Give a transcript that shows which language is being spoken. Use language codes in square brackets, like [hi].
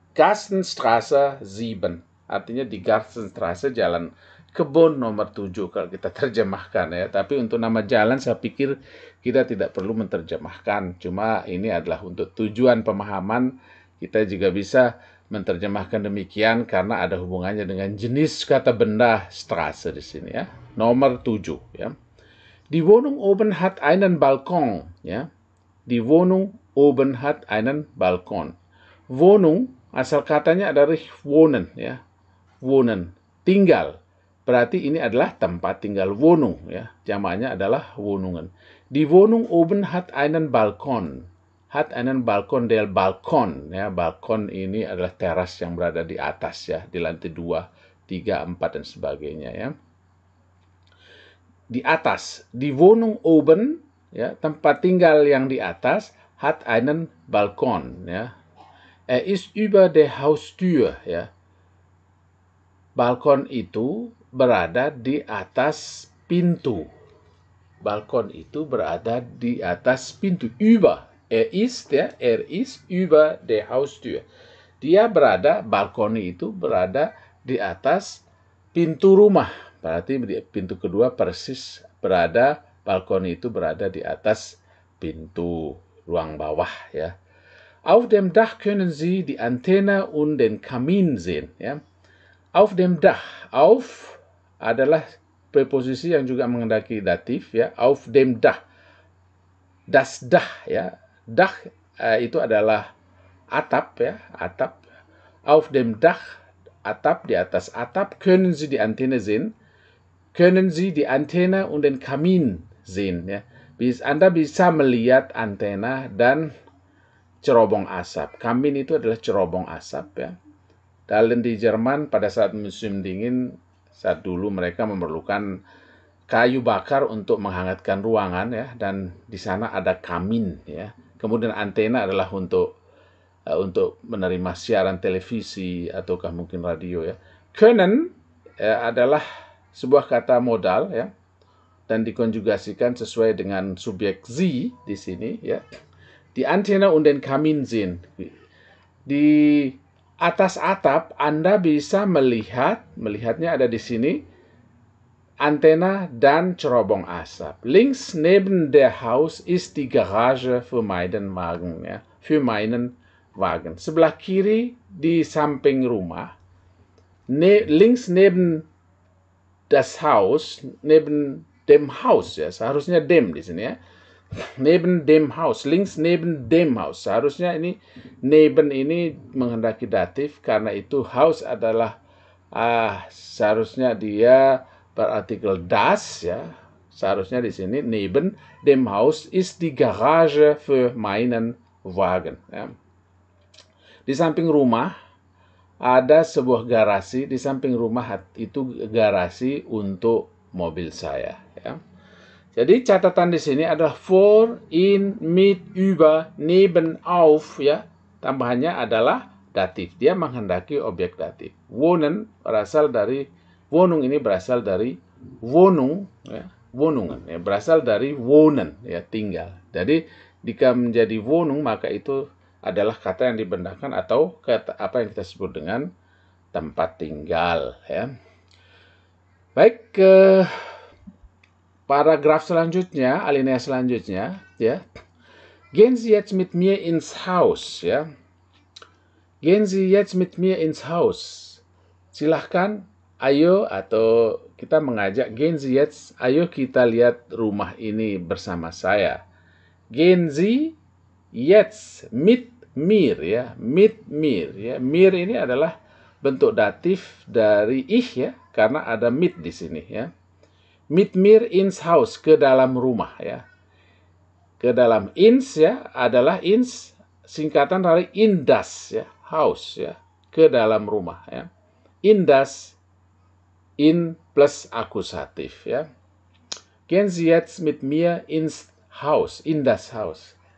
[id] Gartenstraße 7. Artinya di Gartenstraße, jalan kebun nomor 7 kalau kita terjemahkan, ya. Tapi untuk nama jalan saya pikir kita tidak perlu menerjemahkan. Cuma ini adalah untuk tujuan pemahaman, kita juga bisa menerjemahkan demikian karena ada hubungannya dengan jenis kata benda Straße di sini, ya. Nomor 7, ya. [de] Die Wohnung oben hat einen Balkon, ya. Die Wohnung oben hat einen Balkon. [id] Wohnung asal katanya dari wohnen, ya. Wohnen, tinggal. Berarti ini adalah tempat tinggal, Wohnung, ya. Jamaknya adalah Wohnungen. [de] Die Wohnung oben hat einen Balkon. Hat einen Balkon, der Balkon, ya. [id] Balkon ini adalah teras yang berada di atas, ya, di lantai 2, 3, 4 dan sebagainya, ya. Di atas, [de] die Wohnung oben, [id] ya, tempat tinggal yang di atas, [de] hat einen Balkon, [id] ya. [de] Ist über der Haustür, ya. [id] Balkon itu berada di atas pintu. Balkon itu berada di atas pintu. [de] Über. Ist, ya, ist über der Haustür. [id] Dia berada, balkon itu berada di atas pintu rumah. Berarti di pintu kedua persis berada, balkon itu berada di atas pintu ruang bawah, ya. [de] Auf dem Dach können Sie die Antenne und den Kamin sehen, ya. Auf dem Dach. [id] Auf adalah preposisi yang juga mengendaki datif, ya. [de] Auf dem Dach. Das Dach, ya. [id] Dach itu adalah atap, ya. Atap. [de] Auf dem Dach, [id] atap, di atas atap, [de] können Sie die Antenne sehen. Können Sie die Antenne und den Kamin sehen, ya. [id] Anda bisa melihat antena dan cerobong asap. Kamin itu adalah cerobong asap, ya. Dan di Jerman pada saat musim dingin, saat dulu mereka memerlukan kayu bakar untuk menghangatkan ruangan, ya, dan di sana ada kamin, ya. Kemudian antena adalah untuk menerima siaran televisi ataukah mungkin radio, ya. Können adalah sebuah kata modal, ya, dan dikonjugasikan sesuai dengan subjek Sie di sini, ya. [de] Die Antenne und den Kamin sehen. [id] Di atas atap Anda bisa melihatnya ada di sini, antena dan cerobong asap. [de] Links neben der Haus ist die Garage für meinen Wagen, ya. Für meinen Wagen. [id] Sebelah kiri di samping rumah, [de] links neben das Haus, neben dem Haus, ya. [id] Seharusnya dem di sini, ya. [de] Neben dem Haus, links neben dem Haus. [id] Seharusnya ini neben ini menghendaki datif karena itu Haus adalah seharusnya dia berartikel das, ya. Seharusnya di sini [de] neben dem Haus ist die Garage für meinen Wagen, ya. [id] Di samping rumah ada sebuah garasi, di samping rumah itu garasi untuk mobil saya, ya. Jadi catatan di sini adalah vor, in, mit, über, neben, auf, ya. Tambahannya adalah datif. Dia menghendaki objek datif. Wohnen berasal dari, Wohnung ini berasal dari Wohnung, ya. Wohnungen, ya, berasal dari wohnen, ya, tinggal. Jadi jika menjadi Wohnung, maka itu adalah kata yang dibendahkan atau kata apa yang kita sebut dengan tempat tinggal, ya. Baik, ke paragraf selanjutnya, alinea selanjutnya, ya. [de] Gehen Sie jetzt mit mir ins Haus, ya. Gehen Sie jetzt mit mir ins Haus. [id] Silahkan, ayo, atau kita mengajak, [de] gehen Sie jetzt, [id] ayo kita lihat rumah ini bersama saya. [de] Gehen Sie jetzt mit mir, ya, mit mir, ya. [id] Mir ini adalah bentuk datif dari ich, ya, karena ada mit di sini, ya. [de] Mit mir ins Haus, [id] ke dalam rumah, ya. Ke dalam, ins, ya, adalah ins singkatan dari in das, ya, house, ya, ke dalam rumah, ya. In das, in plus akusatif, ya. [de] Gehen Sie jetzt mit mir ins Haus, in das Haus.